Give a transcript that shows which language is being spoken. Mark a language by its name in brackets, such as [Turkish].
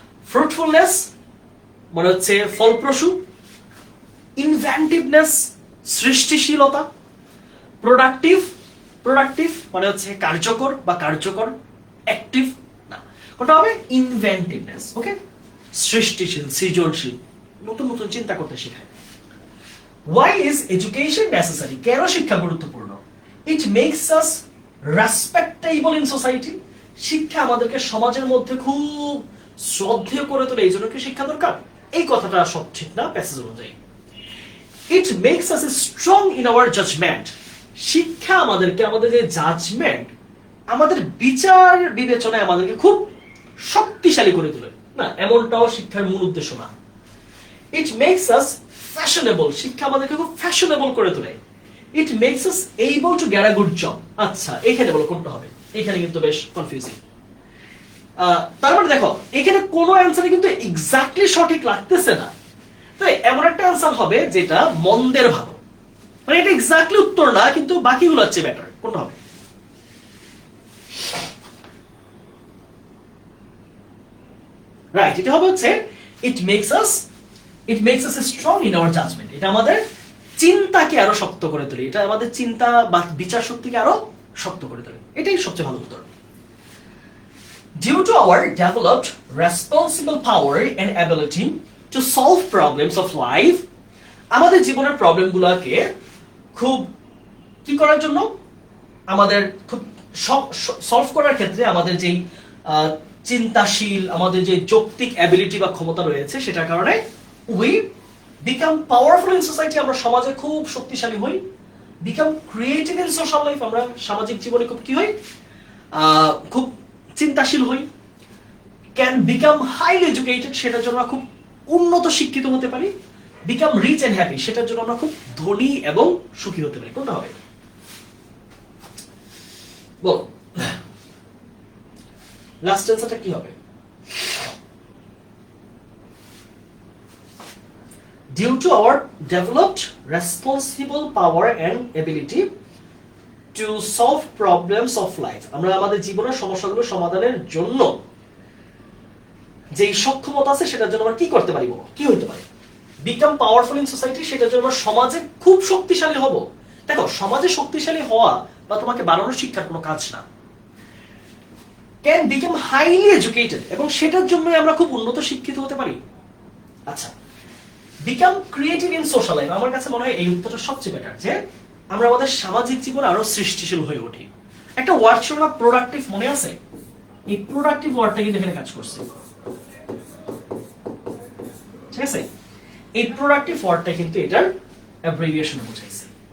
[Bangla] ফ্রুটফুলনেস মানে হচ্ছে ফলপ্রসূ। ইনভেন্টিভনেস, সৃষ্টিশীলতা। প্রোডাক্টিভ মানে হচ্ছে কার্যকর বা কার্যকর, অ্যাক্টিভ না, কোনটা হবে? ইনভেন্টিভনেস, ওকে। সৃষ্টিশীল, সৃজনশীল, নতুন নতুন চিন্তা করতে শেখায়। [English] Why is education necessary? [Bangla] কেন শিক্ষা গুরুত্বপূর্ণ? [English] It makes us respectable in society. [Bangla] শিক্ষা আমাদেরকে সমাজের মধ্যে খুব শ্রদ্ধেয় করে তোলে, এই জন্য কি শিক্ষা দরকার? এই কথাটা সব ঠিক না প্যাসেজ অনুযায়ী। [English] It makes us strong in our judgment. [Bangla] শিক্ষা আমাদেরকে, আমাদের যে জাজমেন্ট, আমাদের বিচার বিবেচনায় আমাদেরকে খুব শক্তিশালী করে তোলে না, এমনটাও শিক্ষার মূল উদ্দেশ্য না। [English] It makes us fashionable. [Bangla] শিক্ষা আমাদেরকে খুব ফ্যাশনেবল করে তোলে। [English] It makes us able to get a good job. [Bangla] আচ্ছা, এখানে বলো কোনটা হবে? এখানে কিন্তু বেশ কনফিউজিং। তার মানে দেখো, এখানে কোনো অ্যান্সারই কিন্তু এক্স্যাক্টলি সঠিক লাগতেছে না। তো এমন একটা অ্যান্সার হবে যেটা মন্দের ভালো, মানে এটা এক্স্যাক্টলি উত্তর না, কিন্তু বাকিগুলো হচ্ছে বেটার। কোনটা হবে? রাইট, এটা হবে হচ্ছে [English] it makes us strong in our judgment. [Bangla] এটা আমাদের চিন্তাকে আরো শক্ত করে তোলে, এটা আমাদের চিন্তা বা বিচার শক্তিকে আরো শক্ত করে তোলে। এটাই সবচেয়ে ভালো উত্তর। [English] Due to our developed responsible power and ability to solve problems of life, [Bangla] আমাদের জীবনের প্রবলেমগুলোকে খুব কি করার জন্য, আমাদের খুব সলভ করার ক্ষেত্রে আমাদের যেই চিন্তাশীল, আমাদের যে যৌক্তিক অ্যাবিলিটি বা ক্ষমতা রয়েছে, সেটার কারণে [English] we become powerful in society. [Bangla] আমরা সমাজে খুব শক্তিশালী হই। [English] become creative in social life. [Bangla] আমরা সামাজিক জীবনে খুব কি হই? খুব চিন্তাশীল হই। [English] can become highly educated. [Bangla] সেটার জন্য আমরা খুব উন্নত শিক্ষিত হতে পারি। [English] become rich and happy. [Bangla] সেটার জন্য আমরা খুব ধনী এবং সুখী হতে পারি। কোনটা হবে? বল, লাস্ট অ্যান্সারটা কি হবে? [English] Due to our developed responsible power and ability to solve problems of life. [Bangla] আমরা আমাদের জীবনের সমস্যাগুলো সমাধানের জন্য যে সক্ষমতা আছে, সেটার জন্য আমরা কি করতে পারি? কি হইতে পারে? [English] become powerful in society. [Bangla] সেটার জন্য আমরা সমাজে খুব শক্তিশালী হব। দেখো, সমাজে শক্তিশালী হওয়া বা তোমাকে বানানোর শিক্ষার কোনো কাজ না। [English] can become highly educated, [Bangla] এবং সেটার জন্য আমরা খুব উন্নত শিক্ষিত হতে পারি। [English] আচ্ছা, become creative in social life. [Bangla] আমার কাছে মনে হয় এই উত্তরটা সবচেয়ে বেটার, যে আমরা আমাদের সামাজিক জীবনে আরো সৃষ্টিশীল হয়ে উঠি। একটা ওয়ার্ড ছিল না, প্রোডাক্টিভ, মনে আছে? এই প্রোডাক্টিভ ওয়ার্ডটা কিন্তু এখানে কাজ করছে, ঠিক আছে? এই প্রোডাক্টিভ ওয়ার্ডটা কিন্তু এটার অ্যাব্রিভিয়েশন বোঝাইছে।